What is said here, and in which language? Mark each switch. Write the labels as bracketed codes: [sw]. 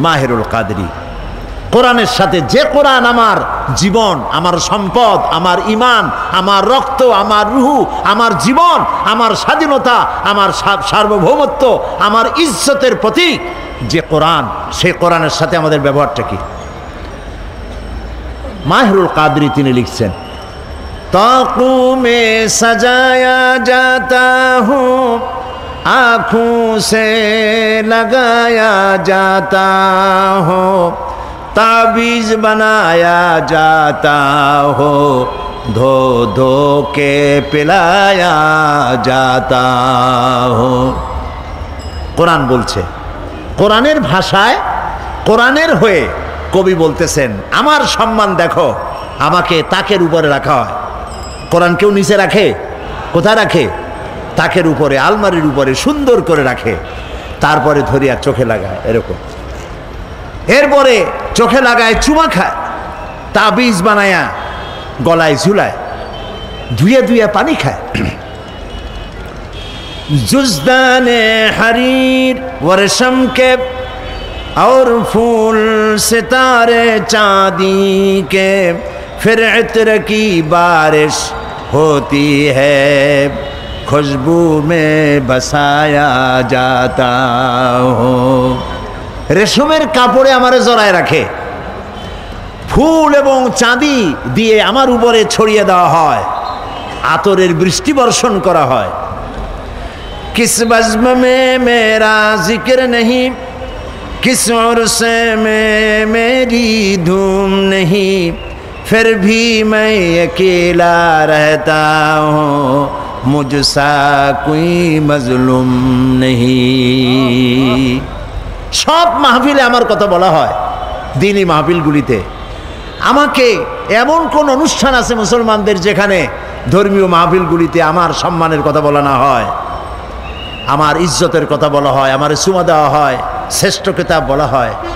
[bn] মাহিরুল কাদেরী কোরআনের সাথে, যে কোরআন আমার জীবন, আমার সম্পদ, আমার ঈমান, আমার রক্ত, আমার রুহু, আমার জীবন, আমার স্বাধীনতা, আমার সার্বভৌমত্ব, আমার ইজ্জতের প্রতীক যে কোরআন, সেই কোরআনের সাথে আমাদের ব্যবহারটা কি? [hi] মাহিরুল কাদেরী [bn] তিনি লিখছেন [hi] ताक़ों में सजाया जाता हूँ, आँखों से लगाया जाता हो, ताबीज़ बनाया जाता हो, धो धो के पिलाया जाता हो। [bn] কোরআন বলছে, কোরআনের ভাষায়, কোরআনের হয়ে কবি বলতেছেন আমার সম্মান দেখো, আমাকে তাকের উপরে রাখা হয়। কোরআন কেউ নিচে রাখে? কোথায় রাখে? তাকের উপরে, আলমারির উপরে সুন্দর করে রাখে, তারপরে ধরিয়া চোখে লাগায় এরকম, এরপরে চোখে লাগায়, চুমা খায়, তাবিজ বানায়া গলায় ঝুলায়, ধুয়ে ধুয়ে পানি খায়। [hi] जुज़दाने हरीर वर्षम के और फूल सितारे चांदी के, फिर इत्र की बारिश होती है, खुशबू में बसाया जाता हो। [bn] রেশমের কাপড়ে আমারে জড়ায় রাখে, ফুল এবং চাঁদি দিয়ে আমার উপরে ছড়িয়ে দেওয়া হয়, আতরের বৃষ্টি বর্ষণ করা হয়। [hi] किस बज़्म में मेरा जिक्र नहीं, किस उर्से में मेरी धूम नहीं, फिर भी मैं अकेला रहता हूँ, मुझसा कोई मजलूम नहीं। [bn] সব মাহফিলে আমার কথা বলা হয়, দিনী মাহফিলগুলিতে। আমাকে এমন কোন অনুষ্ঠান আছে মুসলমানদের যেখানে ধর্মীয় মাহফিলগুলিতে আমার সম্মানের কথা বলা না হয়, আমার ইজ্জতের কথা বলা হয়, আমার চুমা দেওয়া হয়, শ্রেষ্ঠ কিতাব বলা হয়।